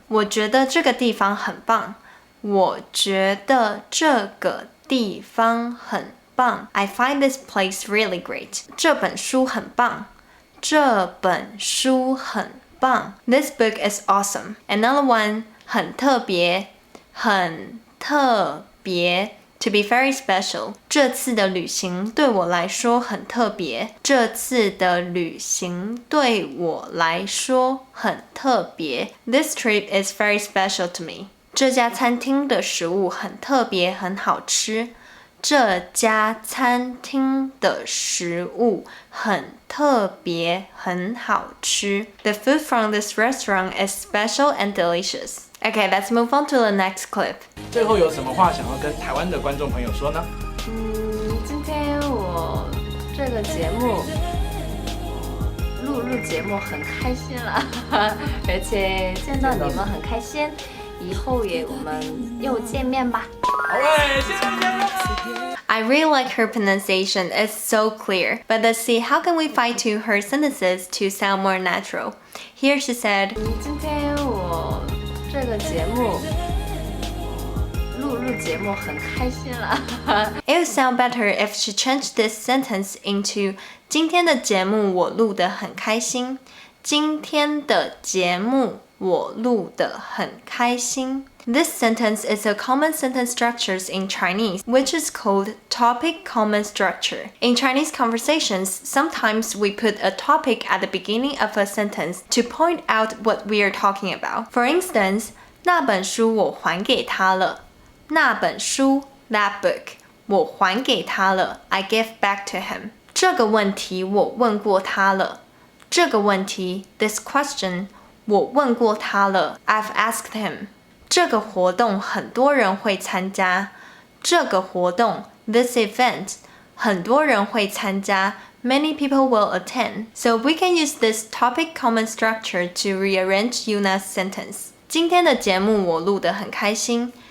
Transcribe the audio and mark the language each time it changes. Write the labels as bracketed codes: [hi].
[zh] 我觉得这个地方很棒我觉得这个地方很棒 [en] I find this place really great. [zh] 这本书很棒这本书很棒 [en] This book is awesome. Another one 很特别很特别To be very special. [zh] 这次的旅行对我来说很特别。这次的旅行对我来说很特别。 [en] This trip is very special to me. [zh] 这家餐厅的食物很特别，很好吃。这家餐厅的食物很特别，很好吃。 [en] The food from this restaurant is special and delicious. Okay, let's move on to the next clip. [zh] 最后有什么话想要跟台湾的观众朋友说呢？今天我这个节目录节目很开心了，而且见到你们很开心，以后我们又见面吧。好嘞，谢谢。 [en] I really like her pronunciation, it's so clear. But let's see, how can we fine-tune her sentences to sound more natural? Here she said, [zh] 今天我这个节目录节目很开心了。 [en] It would sound better if she changed this sentence into [zh] 今天的节目我录得很开心。今天的节目我录得很开心。 [en] This sentence is a common sentence structure in Chinese, which is called topic common structure. In Chinese conversations, sometimes we put a topic at the beginning of a sentence to point out what we are talking about. For instance, [zh] 那本书我还给他了。那本书 [en] that book [zh] 我还给他了 [en] I gave back to him. [zh] 这个问题我问过他了。这个问题 [en] this question [zh] 我问过他了 [en] I've asked him. [zh] 这个活动很多人会参加。这个活动 [en] this event [zh] 很多人会参加。 [en] Many people will attend. So we can use this topic common structure to rearrange Yuna's sentence. [zh] 今天的节目我录得很开心。